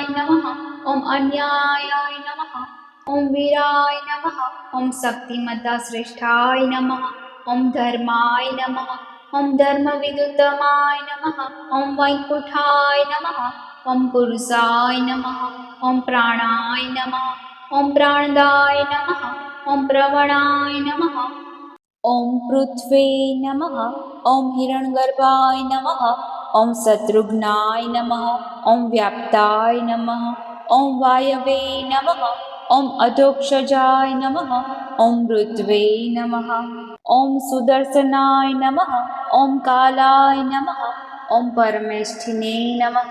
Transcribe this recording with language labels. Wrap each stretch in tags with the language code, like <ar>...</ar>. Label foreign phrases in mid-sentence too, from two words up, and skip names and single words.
<sa>नमः ॐ अन्याय नमः ॐ वीराय नमः ॐ शक्तिमता श्रेष्ठाय नमः ॐ धर्माय नमः ॐ धर्मविदुत्तमाय नमः ॐ वैकुण्ठाय नमः ॐ पुरुषाय नमः ॐ प्राणाय नमः ॐ प्राणदाय नमः ॐ प्रवणाय नमः ॐ पृथ्वे नमः ॐ हिरण्यगर्भाय नमः ઓમ શત્રુઘ્નાય નમઃ. ઓમ વ્યાપ્તાય નમઃ. ઓમ વાયવે નમઃ. ઓમ અધોક્ષજાય નમઃ. ઓમ મૃત્વે નમઃ. ઓમ સુદર્શનાય નમઃ. ઓમ કાલાય નમઃ. ઓમ પરમેષ્ઠિને નમઃ.</sa>